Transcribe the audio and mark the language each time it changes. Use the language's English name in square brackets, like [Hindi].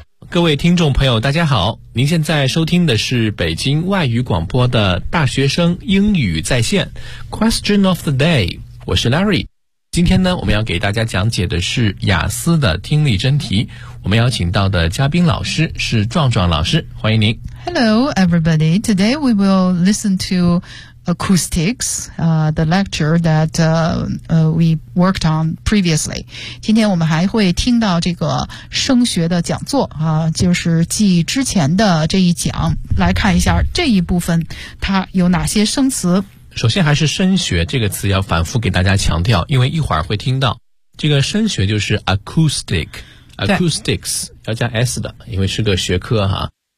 [Chinese] 各位听众朋友大家好，您现在收听的是北京外语广播的大学生英语在线 Question of the day， 我是 Larry。今天呢，我们要给大家讲解的是雅思的听力真题。我们邀请到的嘉宾老师是壮壮老师，欢迎您。 [English] Hello, everybody. Today we will listen to acoustics, the lecture that we worked on previously. [Chinese] 今天我们还会听到这个声学的讲座啊，就是继之前的这一讲，来看一下这一部分它有哪些生词。首先还是声学这个词要反复给大家强调，因为一会儿会听到这个声学就是 acoustic acoustics 要加 s 的，因为是个学科哈。